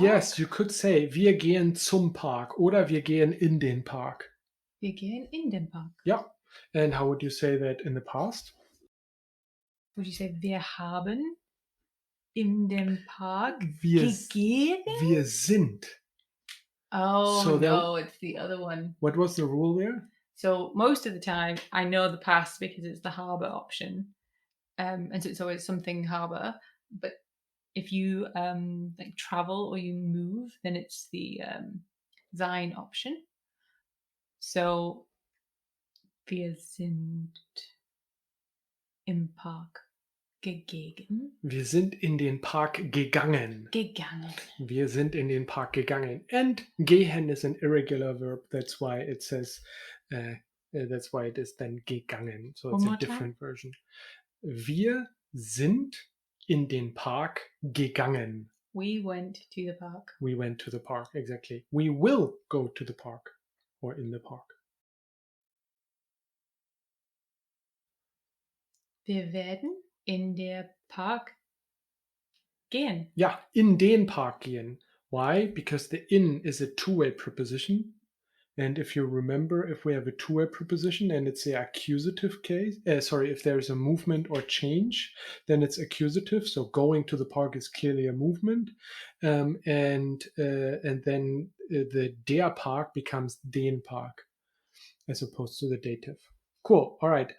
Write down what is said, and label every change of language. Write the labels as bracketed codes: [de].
[en] Yes, you could say [de] wir gehen zum Park oder wir gehen in den Park. Wir gehen in den Park. [en] Yeah. And how would you say that in the past? Would you say [de] wir haben in den Park Wir, gegeben? wir sind. Oh [en] So no, it's the other one. What was the rule there? So most of the time, I know the past because it's the harbour option, and so it's always something harbour. But if you like travel or you move, then it's the sein option. [de] So wir sind im Park gegangen. Wir sind in den Park gegangen. Gegangen. Wir sind in den Park gegangen. [en] And gehen is an irregular verb. That's why it says, that's why it is then gegangen. So it's a more different version. [de] Wir sind in den Park gegangen. [en] We went to the park. We went to the park, exactly. We will go to the park or in the park. [de] Wir werden in der Park gehen. Ja, in den Park gehen. [en] Why? Because the in is a two-way preposition. And if you remember, if we have a two-way preposition and it's the accusative case, if there's a movement or change, then it's accusative. So going to the park is clearly a movement, and then the der Park becomes den Park as opposed to the dative. Cool. All right.